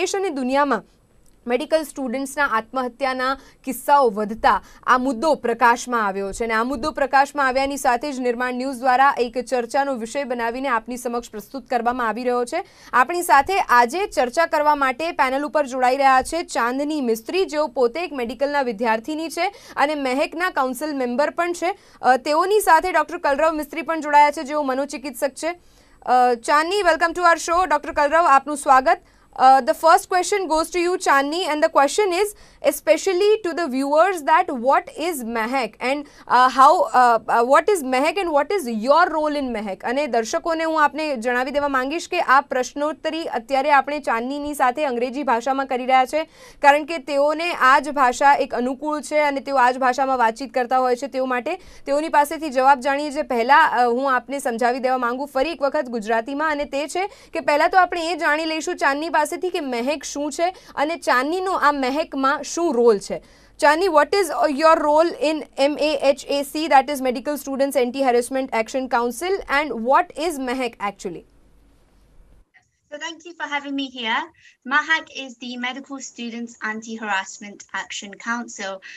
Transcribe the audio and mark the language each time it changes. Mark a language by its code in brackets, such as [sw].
[gu] દેશ અને દુનિયામાં મેડિકલ સ્ટુડન્ટ્સના આત્મહત્યાના કિસ્સાઓ વધતા આ મુદ્દો પ્રકાશમાં આવ્યો છે અને આ મુદ્દો પ્રકાશમાં આવ્યાની સાથે જ નિર્માણ ન્યૂઝ દ્વારા એક ચર્ચાનો વિષય બનાવીને આપની સમક્ષ પ્રસ્તુત કરવામાં આવી રહ્યો છે। આપણી સાથે આજે ચર્ચા કરવા માટે પેનલ ઉપર જોડાઈ રહ્યા છે ચાંદની મિસ્ત્રી, જેઓ પોતે એક મેડિકલના વિદ્યાર્થીની છે અને મહેકના કાઉન્સિલ મેમ્બર પણ છે। તેઓની સાથે ડૉક્ટર કલરવ મિસ્ત્રી પણ જોડાયા છે, જેઓ મનોચિકિત્સક છે। ચાંદની, [en] Welcome to our show. [gu] ડૉક્ટર કલરવ, આપનું સ્વાગત। [en] The first question goes to you, Chandni, and the question is especially to the viewers that what is MEHEC and what is MEHEC and what is your role in MEHEC? [gu] અને દર્શકોને હું આપને જણાવી દેવા માંગીશ કે આ પ્રશ્નોત્તરી અત્યારે આપણે ચાંદનીની સાથે અંગ્રેજી ભાષામાં કરી રહ્યા છે, કારણ કે તેઓને આ જ ભાષા એક અનુકૂળ છે અને તેઓ આ જ ભાષામાં વાતચીત કરતા હોય છે, તેઓ માટે તેઓની પાસેથી જવાબ જાણીએ જે પહેલાં હું આપને સમજાવી દેવા માંગુ ફરી એક વખત ગુજરાતીમાં, અને તે છે કે પહેલાં તો આપણે એ જાણી લઈશું ચાંદની પાસેથી કે મહેક શું છે અને ચાંદનીનો આ મહેકમાં શું રોલ છે। [en] Chandni, what is your role in MAHAC, that is Medical Students Anti-Harassment Action Council, and what is MEHEC actually? So thank you for having me here. MAHAC is the Medical Students Anti-Harassment Action Council.